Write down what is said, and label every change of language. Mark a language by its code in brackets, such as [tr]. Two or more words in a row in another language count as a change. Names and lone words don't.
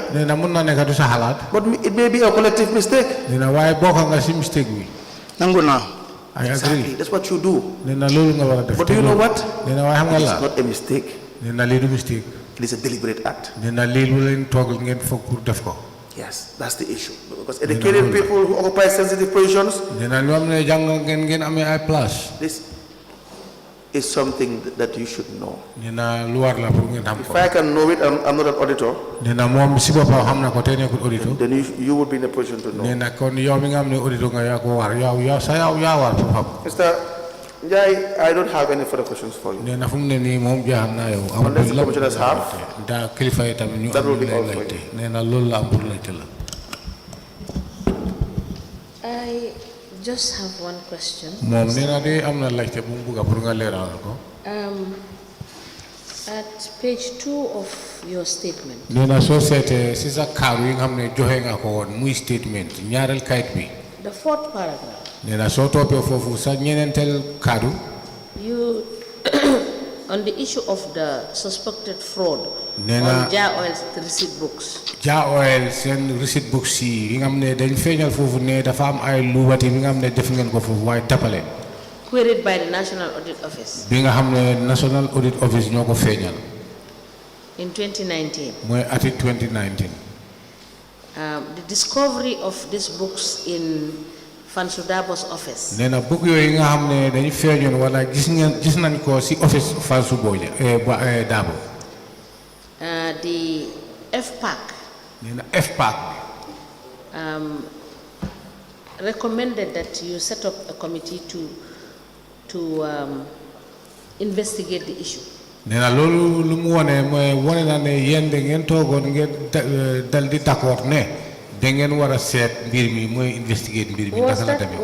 [wo] Nee na mun na nekk du sa xalaat. [en] but it may be a collective mistake. [wo] Nee na waaye bokk nga si mistake bi. nangu naa. [en] I Exactly. agree. That's what you do. [wo] Nee na loolu nga war a def. [en] But do you know what? [wo] Nee na waaye xam nga [en] It's [wo] la. [en] not a mistake. [wo] Nee na lii du mistake. [en] It is a deliberate act. [wo] Nee na lii lu leen toog ngeen foog pour def ko. [en] Yes, that's the issue. Because educated people who occupy sensitive positions, [wo] Nee na lu am ne jàng ngeen amee ay place. [en] this is something that you should know. [wo] Nee na lu war la pour ngeen xam [en] If [wo] ko. [en] I can know it, I'm not an auditor, [wo] Nee na moom si boppam xam na ko te nekkul auditeur. [en] then you would be in a position to [wo] Nee [en] know. [wo] na kon yow mi nga xam ne auditeur nga yaa ko war yow yaa war pour xam. [en] Mr. Njai, I don't have any further questions for you. [wo] Nee na fu mu ne nii moom jaaxal naa yow. [en] Unless the commissioners have, [wo] daa kilifa yi tamit ñu [en] that will [wo] am [en] be [wo] lu [en] all [wo] lay [en] for [wo] laajte. Nee na loolu la am pour laajte la. [en] I just have one question. [wo] moom nee na de am na laajte bu mu bugg pour nga leeral ko. [en] At page 2 of your statement, [wo] nee na soo seetee si sa kaaru yi nga xam ne joxe nga ko woon muy statement ñaareel kayit bi. [en] the fourth paragraph, [wo] nee na soo toppee foofu sa ñeneenteel kaaru. [en] you, on the issue of the suspected fraud [wo] Nena- [en] on Jar Oil's receipt books, [wo] Jar Oil seen [en] receipt books [wo] yi nga xam ne dañ feeñal foofu ne dafa am ay luubati bi nga xam ne def ngeen ko foofu waaye tappale [en] queried by the National Audit Office [wo] bi nga xam ne National Audit Office ñoo ko feeñal [en] in 2019. [wo] mooy ati 2019. [en] The discovery of these books in Fansudabo's office [wo] nee na book yooyu nga xam ne dañu feeñoon wala gis nañ ko si office Fansu Boja Dabo. [en] the FPAC [wo] nee na FPAC [en] recommended that you set up a committee to investigate the issue. [wo] nee na loolu lu mu wone mooy wone na ne yéen da ngeen toogoon ngeen dal di d'accord ne da ngeen war a seet mbir mi mooy investigate mbir mi naka la demee.